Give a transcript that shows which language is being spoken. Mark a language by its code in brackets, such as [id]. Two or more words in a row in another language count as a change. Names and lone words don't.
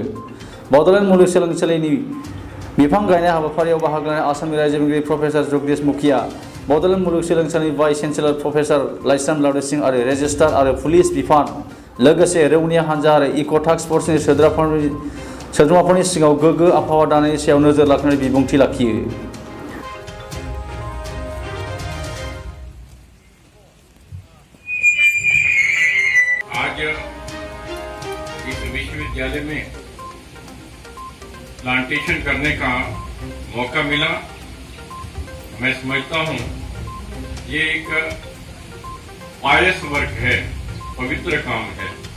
[brx] बड'लेण्ड मुलुगसोलोंसालिनि बिफां गायनाय हाबाफारियाव बाहागो लानाय आसामनि रायजो बेंगिरि प्रफेसर जगदीश मुखीया बड'लेण्ड मुलुगसोलोंसालिनि [en] vice chancellor [brx] प्रफेसर लाइस्राम लावदे सिंह आरो रेजिस्ट्रार आरो पुलिस बिफान लोगोसे रौनिया हानजा आरो इक' [en] task force [brx] सोद्रोमाफोरनि सिगाङाव गोग्गो आबहावा दानायनि सायाव नोजोर लाखिनानै बिबुंथि लाखियो। [hi] आज इस विश्वविद्यालय में प्लांटेशन करने का मौका मिला। मैं समझता हूं ये एक [en] pious work [hi] है, पवित्र काम है।